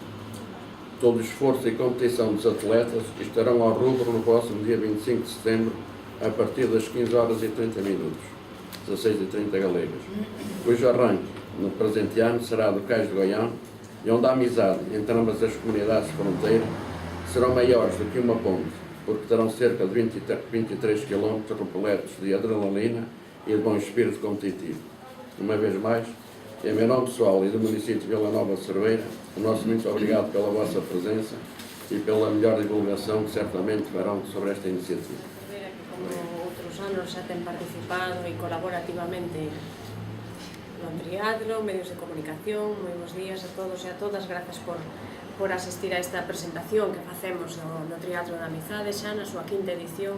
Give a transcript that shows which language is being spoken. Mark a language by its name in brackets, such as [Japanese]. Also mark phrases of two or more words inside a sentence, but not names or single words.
[Portuguese] Todo o esforço e competição dos atletas estarão ao rubro no próximo dia 25 de setembro, a partir das 15h30, 16h30 galegas, cujo arranque no presente ano será do Cais de Goião e onde a amizade entre ambas as comunidades de fronteira serão maiores do que uma ponte, porque terão cerca de 23 km repletos de adrenalina e de bom espírito competitivo. Uma vez mais, em meu nome pessoal e do município de Vila Nova de Cerveira, o nosso muito obrigado pela vossa presença e pela melhor divulgação que certamente farão sobre esta iniciativa. [Galician] Como outros anos xa ten participado e colaborativamente no triatlo, medios de comunicación. Moi bons días a todos e a todas, grazas por por asistir a esta presentación que facemos do Triatlo da Amizade xa na súa quinta edición.